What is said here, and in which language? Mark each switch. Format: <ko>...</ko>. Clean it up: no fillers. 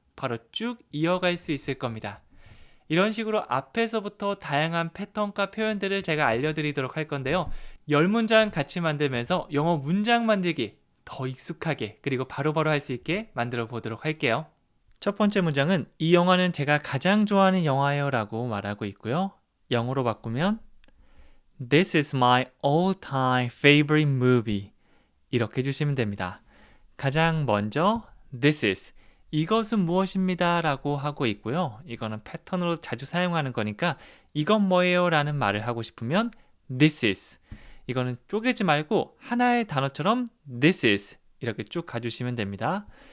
<ko>바로 쭉 이어갈 수 있을 겁니다. 이런 식으로 앞에서부터 다양한 패턴과 표현들을 제가 알려드리도록 할 건데요. 10문장 같이 만들면서 영어 문장 만들기 더 익숙하게 그리고 바로바로 할 수 있게 만들어 보도록 할게요. 첫 번째 문장은 이 영화는 제가 가장 좋아하는 영화예요 라고 말하고 있고요. 영어로 바꾸면</ko> <en>This is my all-time favorite movie</en> <ko>이렇게 해주시면 됩니다. 가장 먼저</ko> <en>This is</en> <ko>이것은 무엇입니다 라고 하고 있고요. 이거는 패턴으로 자주 사용하는 거니까 이건 뭐예요 라는 말을 하고 싶으면</ko> <en>This is</en> <ko>이거는 쪼개지 말고 하나의 단어처럼 This is 이렇게 쭉 가주시면 됩니다.</ko>